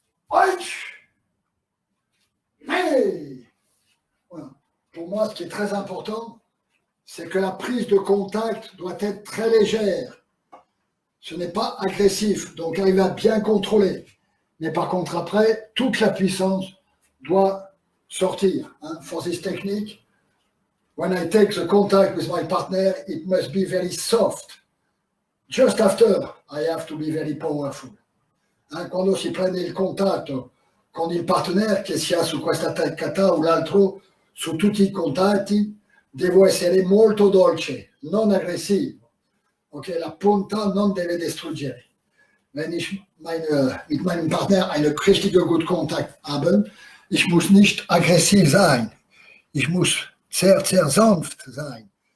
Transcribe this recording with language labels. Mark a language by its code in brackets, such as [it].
[fr] Eich, nei. Voilà. Pour moi, ce qui est très important, c'est que la prise de contact doit être très légère. Ce n'est pas agressif, donc arriver à bien contrôler. Mais par contre, après, toute la puissance doit sortir. Hein. [en] For this technique, when I take the contact with my partner, it must be very soft. Just after, I have to be very powerful. [it] Hein, quando si prende il contatto con il partenaire, che sia su questa kata o l'altro, su tutti i contatti, devo essere molto dolce, non aggressivo. Okay, la punta non deve distruggere. [de] Wenn ich mit meinem Partner einen richtigen guten Kontakt habe, ich muss nicht aggressiv sein. Ich muss sehr, sehr sanft sein.